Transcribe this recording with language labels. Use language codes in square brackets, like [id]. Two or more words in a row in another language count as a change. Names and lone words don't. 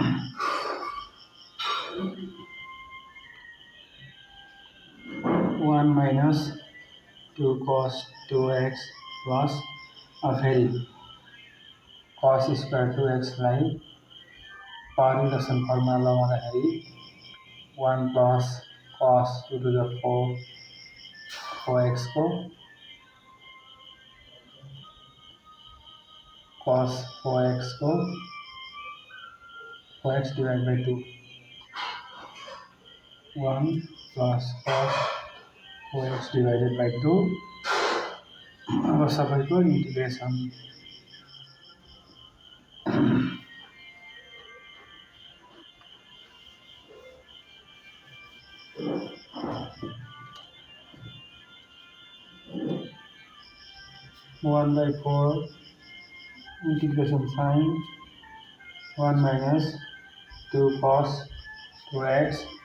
[ne] 1 माइनस 2 cos 2x प्लस फेरि cos स्क्वायर 2x लाई [en] power reduction formula [ne] लगाउँदाखेरि [en] 1 plus cos 2 to the 4x [ne] को [en] cos 4x को 4x divide by 2, 1 plus cos 4x divided by 2। [ne] अब सबैको इन्टिग्रेसन, [en] one by 4 integration sign 1 minus 2 cos 2x